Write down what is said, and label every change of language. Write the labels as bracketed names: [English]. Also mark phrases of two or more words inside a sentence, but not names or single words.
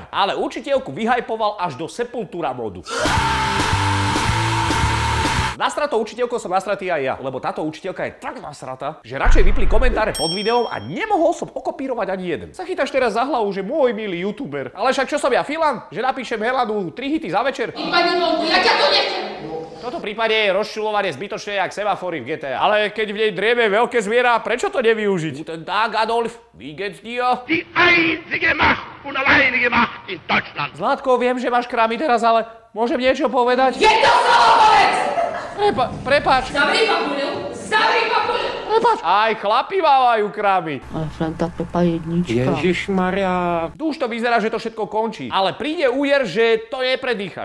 [Slovak] Ale učiteľku vyhajpoval až do sepultúra modu. Nasratou učiteľkou som nasratý aj ja, lebo táto učiteľka je tak nasratá, že radšej vypli komentáre pod videom a nemohol som okopírovať ani jeden. Sa chytáš teraz za hlavu, že môj milý youtuber. Ale však čo som ja, Filan? Že napíšem Helanu 3 hity za večer? Vypadni vonku, ja ťa tu nechcem! V tomto prípade je rozčuľovanie zbytočné jak semafory v GTA. Ale keď v nej drieme veľké zviera, prečo to nevyužiť? [German] Guten Tag, Adolf. Wie geht's dir? Die einzige Macht und alleinige Macht in Deutschland. [Slovak] Zlatko, viem, že máš krámy teraz, ale môžem niečo povedať? Jedno slovo povedz! Prepáč. Zavri papuľu! Zavri papuľu! Prepáč. Aj chlapi mávajú krámy. Ale Franta Pepa jednička. Ježišmaria. Tu už to vyzerá, že to všetko končí. Ale príde úder, že to nepredýchaš.